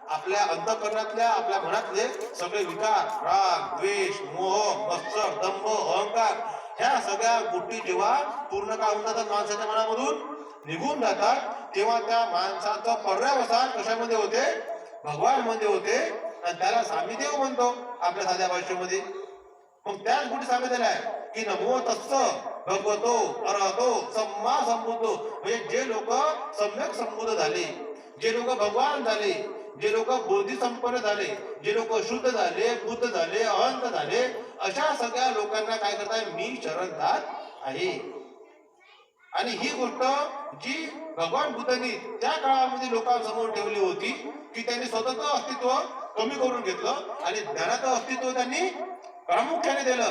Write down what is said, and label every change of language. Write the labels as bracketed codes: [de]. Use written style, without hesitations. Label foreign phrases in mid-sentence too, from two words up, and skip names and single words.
[mr] आपल्या अंतःकरणातल्या आपल्या मनातले सगळे विकार, राग, द्वेष, मोह, मत्सर, दंभ, अहंकार ह्या सगळ्या गोष्टी जेव्हा पूर्ण काय होऊन जातात माणसाच्या मनामधून निघून जातात, तेव्हा त्या माणसाचं पर्यावसान कशामध्ये होते? भगवान मध्ये होते. आणि त्याला सामीदेव म्हणतो आपल्या साध्या भाषेमध्ये. मग त्याच गोष्टी सांगितलेल्या आहे की [pi] नमो तस्स भगवतो अरहतो सम्मा संबुद्धो. [mr] म्हणजे जे लोक सम्यक संबुद्ध झाले, जे लोक भगवान झाले, जे लोक बोधी संपन्न झाले, जे लोक शुद्ध झाले, बुद्ध झाले, अहंत झाले, अशा सगळ्या लोकांना काय करताय? मी शरण जात आहे. आणि ही गोष्ट जी भगवान बुद्धांनी त्या काळामध्ये लोकांसमोर ठेवली होती की त्यांनी स्वतःचं अस्तित्व कमी करून घेतलं आणि ज्ञानाचं अस्तित्व त्यांनी प्रामुख्याने दिलं.